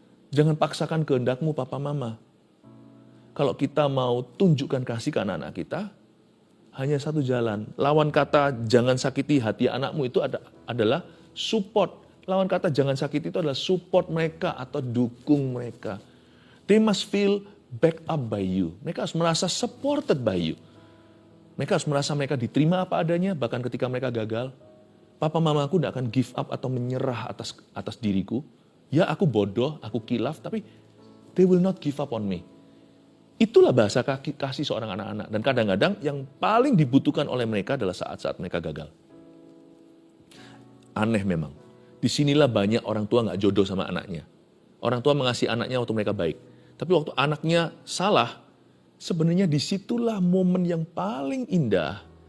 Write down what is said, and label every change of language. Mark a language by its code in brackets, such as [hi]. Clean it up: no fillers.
[id] Jangan paksakan kehendakmu papa mama. Kalau kita mau tunjukkan kasih ke anak-anak kita, hanya satu jalan. Lawan kata jangan sakiti hati anakmu itu adalah support. Lawan kata jangan sakiti itu adalah support mereka atau dukung mereka. [en] They must feel backed up by you. [id] Mereka harus merasa [en] supported by you. [id] Mereka harus merasa mereka diterima apa adanya, bahkan ketika mereka gagal. Papa mamaku tidak akan [en] give up [id] atau menyerah atas diriku. Ya aku bodoh, aku kilaf, tapi [en] they will not give up on me. [id] Itulah bahasa kasih seorang anak-anak. Dan kadang-kadang yang paling dibutuhkan oleh mereka adalah saat-saat mereka gagal. Aneh memang. Disinilah banyak orang tua gak jodoh sama anaknya. Orang tua mengasihi anaknya waktu mereka baik. Tapi waktu anaknya salah, sebenarnya disitulah momen yang paling indah.